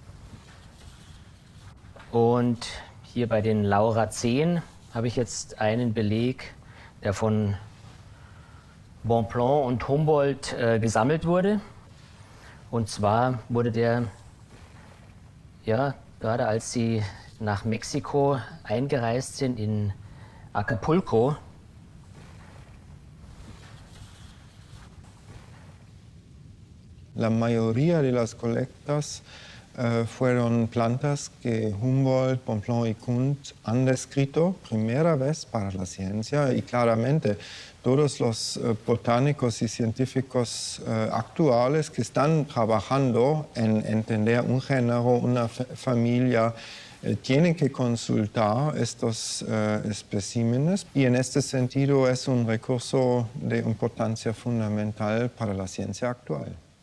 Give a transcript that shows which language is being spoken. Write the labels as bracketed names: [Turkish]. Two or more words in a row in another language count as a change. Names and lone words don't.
[German] Und hier bei den Lauraceen habe ich jetzt einen Beleg, der von Bonpland und Humboldt gesammelt wurde. Und zwar wurde der, ja, gerade als sie nach Mexiko eingereist sind, in Acapulco. [Spanish] La mayoría de las colectas fueron plantas que Humboldt, Bonpland y Kunth han descrito primera vez para la ciencia y claramente todos los botánicos y científicos actuales que están trabajando en entender un género, una familia, tienen que consultar estos especímenes y en este sentido es un recurso de importancia fundamental para la ciencia actual.